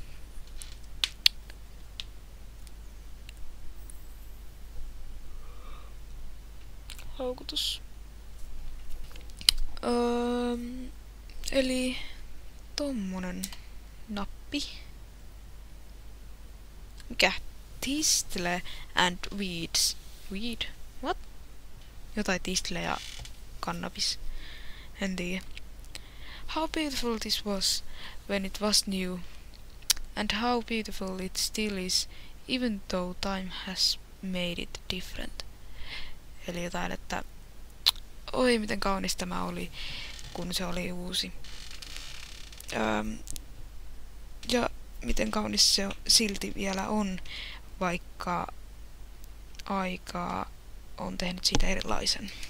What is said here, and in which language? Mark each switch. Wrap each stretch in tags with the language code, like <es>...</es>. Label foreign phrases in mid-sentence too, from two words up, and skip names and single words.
<fi>Haukutus. Eli tommonen nappi.</fi> <en>Mikä? Tistle and weeds. Weed? What?</en> <fi>Jotain tistle ja kannabis. En tiedä.</fi> <en>How beautiful this was when it was new. And how beautiful it still is, even though time has made it different.</en> <fi>Eli jotain, että oi miten kaunis tämä oli, kun se oli uusi. Ja miten kaunis se silti vielä on, vaikka aikaa on tehnyt siitä erilaisen.</fi>